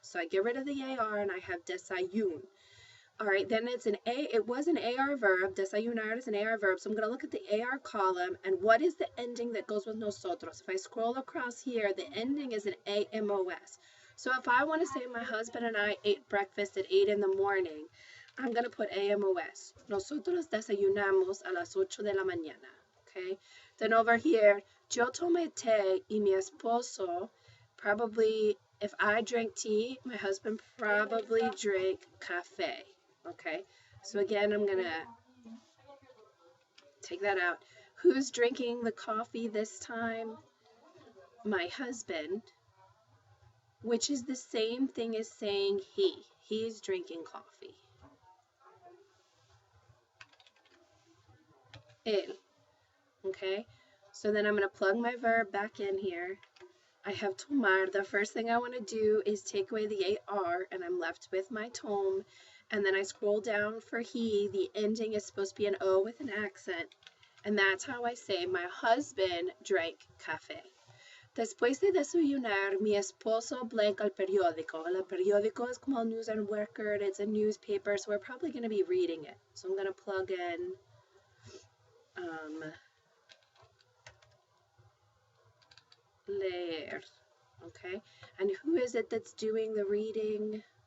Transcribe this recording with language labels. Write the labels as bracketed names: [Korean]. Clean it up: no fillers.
[English] So I get rid of the AR and I have desayun. All right, then it was an AR verb. Desayunar is an AR verb. So I'm going to look at the AR column and what is the ending that goes with nosotros? If I scroll across here, the ending is an AMOS. So if I want to say my husband and I ate breakfast at 8 in the morning, I'm going to put AMOS. [Spanish] Nosotros desayunamos a las 8 de la mañana. [English] Okay. Then over here, [Spanish] yo tomé té y mi esposo [English] probably, if I drank tea, my husband probably drank café. Okay, so again, I'm gonna take that out. Who's drinking the coffee this time? My husband, which is the same thing as saying he. He's drinking coffee. Él. Okay, so then I'm gonna plug my verb back in here. I have tomar. The first thing I want to do is take away the AR, and I'm left with my tome. And then I scroll down for he. The ending is supposed to be an O with an accent. And that's how I say my husband drank café. [Spanish] Después de desayunar, mi esposo [English] blank [Spanish] el periódico. El periódico [English] is [Spanish] como [English] news and record. It's a newspaper, so we're probably going to be reading it. So I'm going to plug in leer. Okay, and who is it that's doing the reading?